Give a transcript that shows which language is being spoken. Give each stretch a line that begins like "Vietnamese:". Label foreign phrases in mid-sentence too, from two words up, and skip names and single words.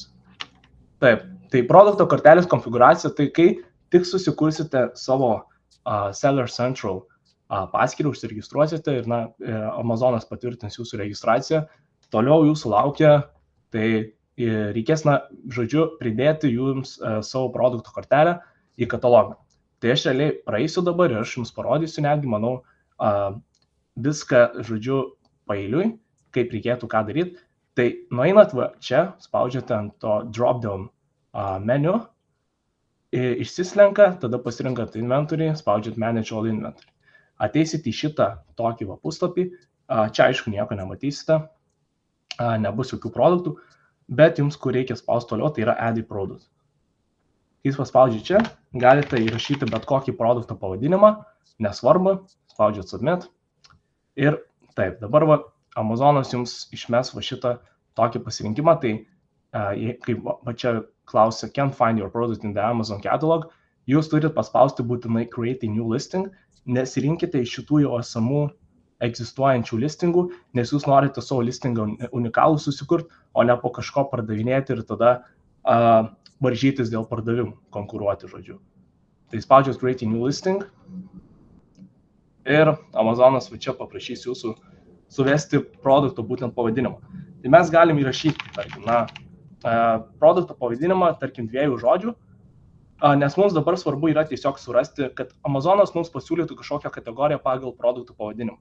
Lithuanian: Taip, tai produkto kortelės konfiguracija, tai kai tik susikursite savo Seller Central paskyrą, užsiregistruosite ir Amazonas patvirtins jūsų registraciją, toliau jūsų laukia, tai reikės, žodžiu, pridėti jums savo produkto kortelę į katalogą. Tai aš realiai praeisiu dabar ir aš jums parodysiu netgi, manau, viską, žodžiu, paeiliui, kaip reikėtų ką daryti. Tai nueinat čia, spaudžiate ant to
English: drop-down menu,
Lithuanian: išsislenka, tada pasirinkat inventory, spaudžiat
English: manage all inventory.
Lithuanian: Ateisit į šitą tokį puslapį, čia aišku nieko nematysite. nebus jokių produktų, bet jums, kur reikia spausti toliau, tai yra
English: add product.
Lithuanian: Kai jūs paspaudžiate čia, galite įrašyti bet kokį produkto pavadinimą, nesvarbu, spaudžiate submit. Ir taip, dabar Amazonas jums išmes šitą tokį pasirinkimą, tai kaip čia klausia,
English: can't find your product in the Amazon catalog,
Lithuanian: jūs turite paspausti būtinai
English: create a new listing,
Lithuanian: nesirinkite iš šitų jau esamų egzistuojančių listingų, nes jūs norite savo listingą unikalų susikurti, o ne po kažko pardavinėti ir tada varžytis dėl pardavimų, konkuruoti, žodžiu. Tai spaudžiat
English: create a new listing
Lithuanian: ir Amazonas čia paprašys jūsų suvesti produkto būtent pavadinimą. Tai mes galim įrašyti, tarkim, produkto pavadinimą, tarkim, 2 žodžių, nes mums dabar svarbu yra tiesiog surasti, kad Amazonas mums pasiūlytų kažkokią kategoriją pagal produktų pavadinimą.